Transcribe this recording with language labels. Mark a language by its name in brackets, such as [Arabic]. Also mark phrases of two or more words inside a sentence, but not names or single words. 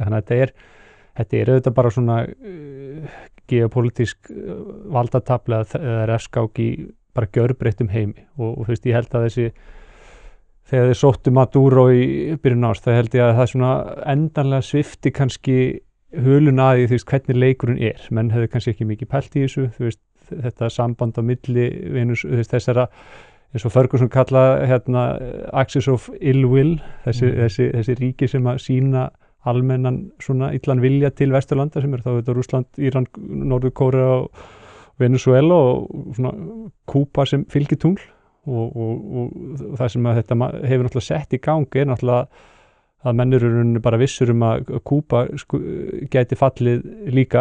[Icelandic] Þannig að þetta er auðvitað bara svona geopolítísk valdatafla eða refskák í bara gjörbreyttum heimi og ég held að þegar þeir sóttu Maduro í byrjun árs, það held ég að það svona endanlega svipti kannski hulun að því hvernig leikurinn er. Menn hefðu kannski ekki mikið pælt í þessu, þetta samband á milli þessara, eins og Ferguson kallaði [English] axis of ill will, [Icelandic] þessi ríki sem að sýna almennan svona illan vilja til Vesturlanda sem þá Rússland, Íran, Norður-Kórea og Venezuela og svona Kúba sem fylgitungl og það sem að þetta hefur náttúrulega sett í gang er náttúrulega að menn eru bara vissur að Kúba gæti fallið líka